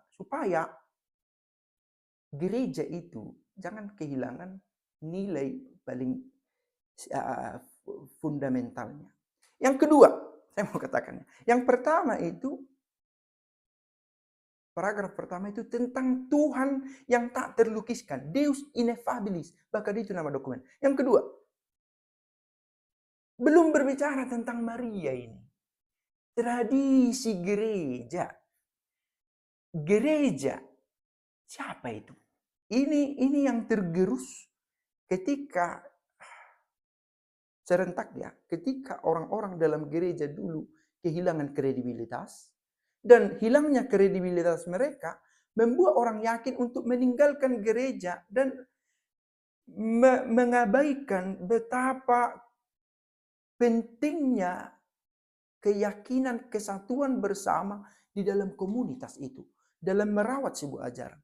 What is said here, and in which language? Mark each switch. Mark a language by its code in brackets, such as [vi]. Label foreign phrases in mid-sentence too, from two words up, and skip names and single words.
[id] Supaya gereja itu jangan kehilangan nilai paling fundamentalnya. Yang kedua, saya mau katakannya. Yang pertama itu, paragraf pertama itu tentang Tuhan yang tak terlukiskan. [la] Deus ineffabilis. [id] Bahkan itu nama dokumen. Yang kedua, belum berbicara tentang Maria ini. Tradisi gereja. Gereja Siapa itu? Ini yang tergerus ketika serentak ya, ketika orang-orang dalam gereja dulu kehilangan kredibilitas, dan hilangnya kredibilitas mereka membuat orang yakin untuk meninggalkan gereja dan mengabaikan betapa pentingnya keyakinan kesatuan bersama di dalam komunitas itu, dalam merawat sebuah ajaran.